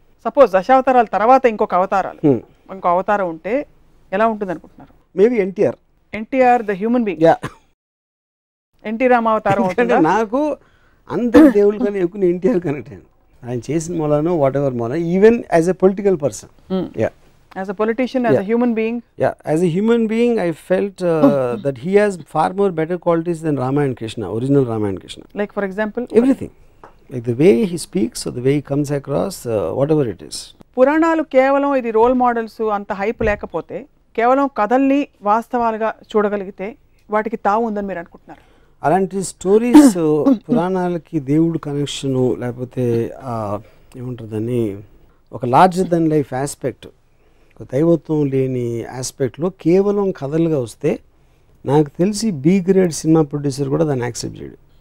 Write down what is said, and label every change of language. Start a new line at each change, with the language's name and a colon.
Telugu: Suppose దశావతారాల తర్వాత ఇంకో అవతారం ఉంటే ఎలా ఉంటుంది అనుకుంటున్నారు?
English: Maybe NTR the human being.
Telugu: NT రామావతారం అవుతుందా? నాకు అందరి దేవుళ్ళు కానీ ఎక్కువ ఎన్టీఆర్ కనెక్ట్ అయ్యాను. ఆయన చేసిన మూలానో వాట్ ఎవర్ మూలన,
English: Even as a political person, as a politician, as a human being. As a human being I felt that he has far more better qualities than Rama and Krishna, original Rama and Krishna. Like for example, everything, like the way he speaks or the way he comes across, whatever it is.
Telugu: పురాణాలు కేవలం ఇది role models అంత hype లేకపోతే, కేవలం కథల్ని వాస్తవాలుగా చూడగలిగితే వాటికి తావు ఉందని మీరు అనుకుంటున్నారు? అలాంటి స్టోరీస్ పురాణాలకి దేవుడు కనెక్షను లేకపోతే ఏముంటుందని ఒక లార్జర్ దెన్ లైఫ్ ఆస్పెక్ట్, దైవత్వం లేని ఆస్పెక్ట్లో కేవలం కథలుగా వస్తే నాకు తెలిసి బి గ్రేడ్ సినిమా ప్రొడ్యూసర్ కూడా దాన్ని యాక్సెప్ట్ చేయడు.